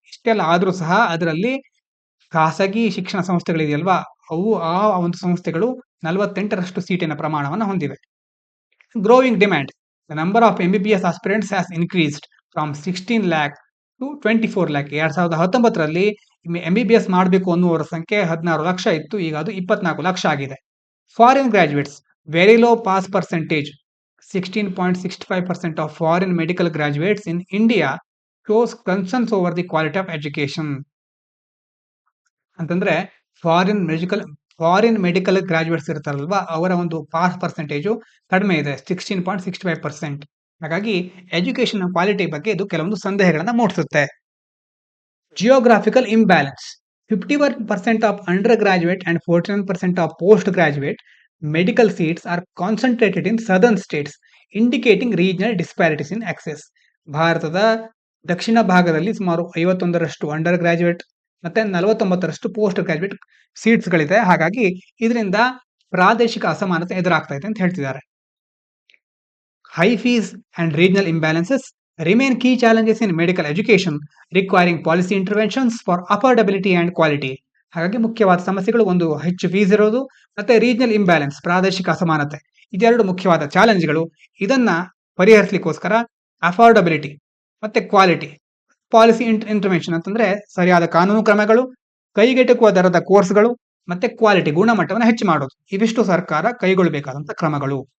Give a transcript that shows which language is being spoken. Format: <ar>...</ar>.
<kn>ಇಷ್ಟೆಲ್ಲ ಆದ್ರೂ ಸಹ ಅದರಲ್ಲಿ ಖಾಸಗಿ ಶಿಕ್ಷಣ ಸಂಸ್ಥೆಗಳಿದೆಯಲ್ವಾ ಅವು ಆ ಒಂದು ಸಂಸ್ಥೆಗಳು 48% ಸೀಟಿನ ಪ್ರಮಾಣವನ್ನು ಹೊಂದಿವೆ.</kn> <en>Growing demand. The number of MBBS aspirants has increased from 16 lakh to 24 lakh.</en> <kn>2019ರಲ್ಲಿ MBBS ಮಾಡಬೇಕು ಅನ್ನುವರ ಸಂಖ್ಯೆ 16 ಲಕ್ಷ ಇತ್ತು. ಈಗ ಅದು 24 ಲಕ್ಷ ಆಗಿದೆ.</kn> <en>Foreign graduates very low pass percentage. 16.65% of foreign medical graduates in India shows concerns over the quality of education.</en> <kn>ಅಂತಂದ್ರೆ foreign medical graduates ಇರ್ತಾರಲ್ವಾ ಅವರ ಒಂದು pass percentage ಕಡಿಮೆ ಇದೆ, 16.65%. ಹಾಗಾಗಿ ಎಜುಕೇಶನ್ ಕ್ವಾಲಿಟಿ ಬಗ್ಗೆ ಇದು ಕೆಲವೊಂದು ಸಂದೇಹಗಳನ್ನ ಮೂಡಿಸುತ್ತೆ.</kn> <en>Geographical imbalance. 51% of undergraduate and 49% of postgraduate medical seats are concentrated in southern states, indicating regional disparities in access.</en> <kn>ಭಾರತದ ದಕ್ಷಿಣ ಭಾಗದಲ್ಲಿ ಸುಮಾರು 51% ಅಂಡರ್ ಗ್ರಾಜುಯೇಟ್ ಮತ್ತೆ 49% ಪೋಸ್ಟ್ ಗ್ರಾಜುಯೇಟ್ ಸೀಟ್ಸ್ಗಳಿದೆ. ಹಾಗಾಗಿ ಇದರಿಂದ ಪ್ರಾದೇಶಿಕ ಅಸಮಾನತೆ ಎದುರಾಗ್ತಾ ಇದೆ ಅಂತ ಹೇಳ್ತಿದ್ದಾರೆ.</kn> <en>High fees and regional imbalances remain key challenges in medical education, requiring policy interventions for affordability and quality.</en> <kn>ಹಾಗಾಗಿ ಮುಖ್ಯವಾದ ಸಮಸ್ಯೆಗಳು ಒಂದು ಹೆಚ್ಚು ಫೀಸ್ ಇರೋದು ಮತ್ತೆ ರೀಜನಲ್ ಇಂಬ್ಯಾಲೆನ್ಸ್, ಪ್ರಾದೇಶಿಕ ಅಸಮಾನತೆ. ಇದೆರಡು ಮುಖ್ಯವಾದ ಚಾಲೆಂಜ್ಗಳು. ಇದನ್ನ ಪರಿಹರಿಸಲಿಕ್ಕೋಸ್ಕರ ಅಫೋರ್ಡಬಿಲಿಟಿ ಮತ್ತೆ ಕ್ವಾಲಿಟಿ, ಪಾಲಿಸಿ ಇಂಟರ್ವೆನ್ಷನ್ ಅಂತಂದ್ರೆ ಸರಿಯಾದ ಕಾನೂನು ಕ್ರಮಗಳು, ಕೈಗೆಟುಕುವ ದರದ ಕೋರ್ಸ್ಗಳು ಮತ್ತೆ ಕ್ವಾಲಿಟಿ ಗುಣಮಟ್ಟವನ್ನು ಹೆಚ್ಚು ಮಾಡೋದು, ಇವಿಷ್ಟು ಸರ್ಕಾರ ಕೈಗೊಳ್ಳಬೇಕಾದಂತ ಕ್ರಮಗಳು.</kn>